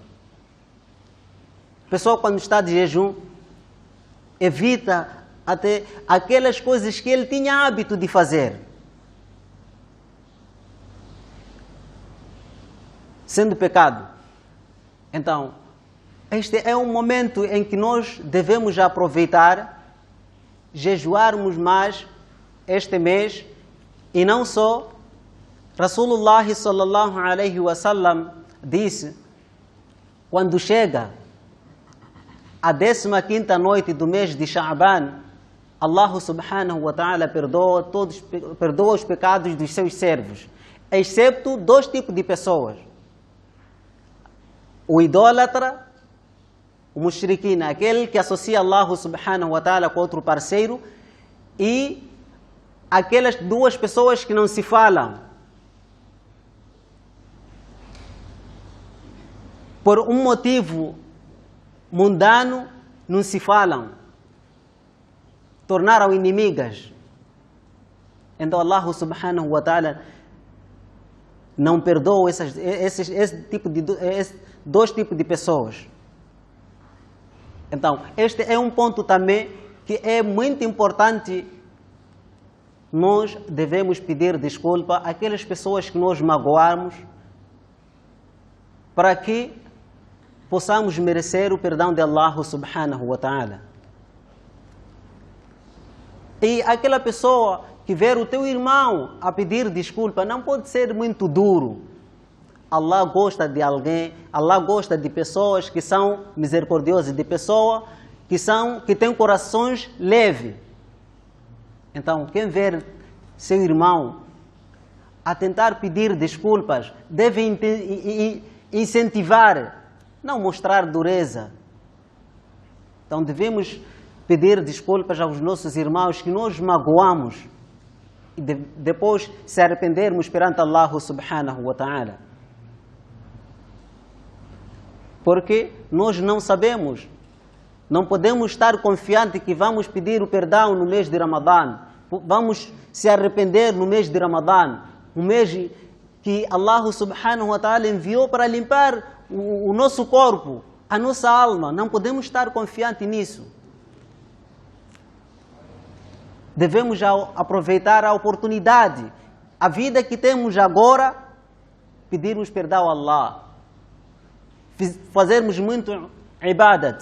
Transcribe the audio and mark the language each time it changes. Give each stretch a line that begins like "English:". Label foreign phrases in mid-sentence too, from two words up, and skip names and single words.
Portuguese: A pessoa, quando está de jejum, evita até aquelas coisas que ele tinha hábito de fazer, sendo pecado. Então, este é um momento em que nós devemos aproveitar, jejuarmos mais este mês. E não só,
Arabic: رسول الله صلى الله عليه وسلم
Portuguese: disse, quando chega a 15ª noite do mês de Sha'ban,
Arabic: الله سبحانه وتعالى
Portuguese: perdoa os pecados dos seus servos, excepto dois tipos de pessoas: o idólatra, o mushrikin, aquele que associa
Arabic: الله سبحانه وتعالى
Portuguese: com outro parceiro, e aquelas duas pessoas que não se falam. Por um motivo mundano, não se falam. Tornaram inimigas. Então
Arabic: الله سبحانه وتعالى
Portuguese: não perdoa esses dois tipos de pessoas. Então, este é um ponto também que é muito importante. Nós devemos pedir desculpa àquelas pessoas que nós magoamos, para que possamos merecer o perdão de
Arabic: الله سبحانه وتعالى.
Portuguese: E aquela pessoa que ver o teu irmão a pedir desculpa não pode ser muito duro. Allah gosta de alguém, Allah gosta de pessoas que são misericordiosas, de pessoas que têm corações leves. Então, quem ver seu irmão a tentar pedir desculpas, deve incentivar, não mostrar dureza. Então, devemos pedir desculpas aos nossos irmãos que nós magoamos e depois se arrependermos perante
Arabic: الله سبحانه وتعالى.
Portuguese: Porque nós não sabemos, não podemos estar confiantes que vamos pedir o perdão no mês de Ramadã. Vamos se arrepender no mês de Ramadã, um mês que
Arabic: الله سبحانه وتعالى
Portuguese: enviou para limpar o nosso corpo, a nossa alma. Não podemos estar confiantes nisso. Devemos aproveitar a oportunidade, a vida que temos agora, pedirmos perdão a Allah, fazermos muito ibadat.